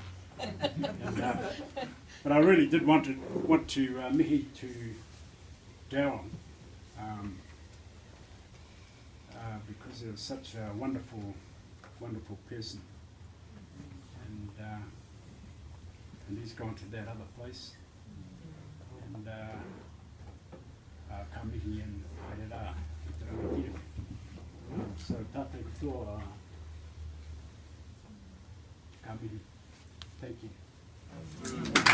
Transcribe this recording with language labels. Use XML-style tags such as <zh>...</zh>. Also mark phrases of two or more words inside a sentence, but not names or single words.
<en>And, but I really did want to mihi to Darryl, because he was such a wonderful person, and he's gone to that other place, and</en> <mi>ka mihi</mi> <en>and</en> <mi>haere rā. So tātou katoa, ka mihi.</mi> <en>Thank you.</en>